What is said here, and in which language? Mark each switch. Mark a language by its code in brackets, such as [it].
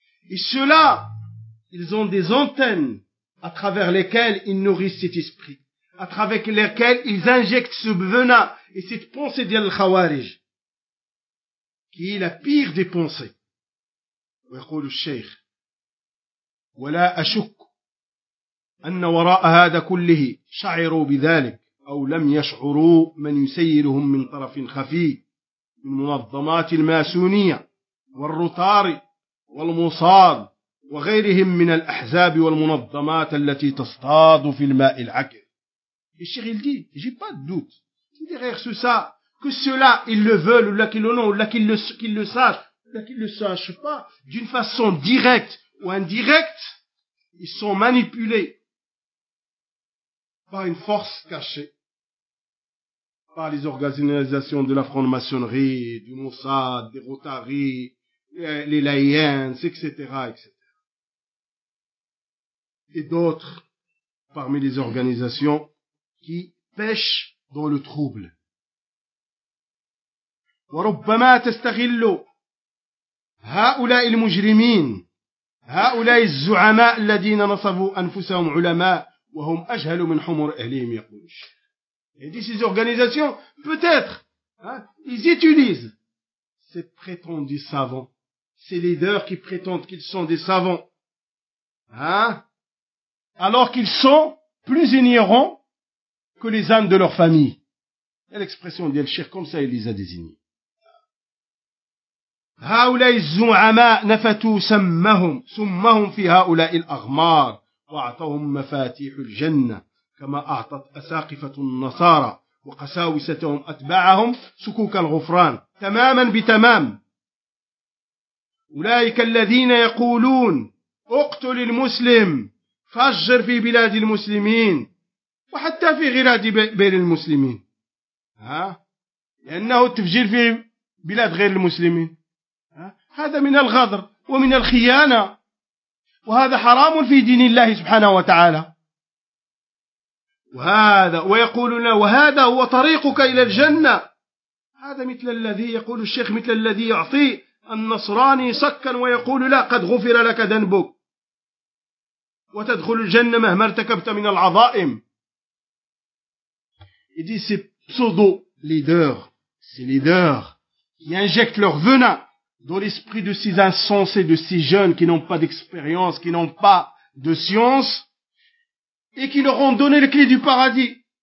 [fr] Et ceux-là, ils ont des antennes à travers lesquelles ils nourrissent cet esprit, à travers lesquelles ils injectent ce venin et cette pensée d'Al-Khawarij, qui est la pire des pensées. [ar] ويقول الشيخ ولا أشك أن وراء هذا كله شعروا بذلك أو لم يشعروا من يسيرهم من طرف خفي من منظمات الماسونية والروتاري والموساد وغيرهم من الأحزاب والمنظمات التي تصطاد في الماء العكر. الشيخ يقول: [fr] j'ai pas de doute. Derrière tout ça, que ceux-là, ils le veulent, ou là qu'ils l'ont, ou là qu'ils le sachent, ou là qu'ils le sachent pas, d'une façon directe ou indirecte, ils sont manipulés par une force cachée. Par les organisations de la franc-maçonnerie, du Mossad, des Rotary, les Lions, etc., etc. Et d'autres parmi les organisations qui pêchent dans le trouble. [ar] وربما تستغل هؤلاء المجرمين هؤلاء الزعماء الذين نصبوا أنفسهم علماء وهم أجهل من حمر أهلهم يقول الشيخ. [fr] Il dit ces organisations, peut-être, hein, ils utilisent ces prétendus savants, ces leaders qui prétendent qu'ils sont des savants, hein, alors qu'ils sont plus ignorants que les âmes de leur famille. Et l'expression de Al-Shir, comme ça, il les a désignés. [ar] هؤلاء الزعماء نفتوا سمهم سمهم في هؤلاء الأغمار وأعطوهم مفاتيح الجنة كما أعطت أساقفة النصارى وقساوستهم أتباعهم سكوك الغفران تماما بتمام. أولئك الذين يقولون اقتل المسلم فجر في بلاد المسلمين وحتى في غراد بين المسلمين، ها؟ لأنه تفجير في بلاد غير المسلمين، ها؟ هذا من الغدر ومن الخيانة، وهذا حرام في دين الله سبحانه وتعالى. وهذا ويقولون وهذا هو طريقك إلى الجنة. هذا مثل الذي يقول الشيخ، مثل الذي يعطي النصراني صكا ويقول لا قد غفر لك ذنبك وتدخل الجنة مهما ارتكبت من العظائم. [fr] Il dit ces pseudo-leaders, ces leaders qui injectent leur venin dans l'esprit de ces insensés, de ces jeunes qui n'ont pas d'expérience, qui n'ont pas de science, et qui leur ont donné les clés du paradis.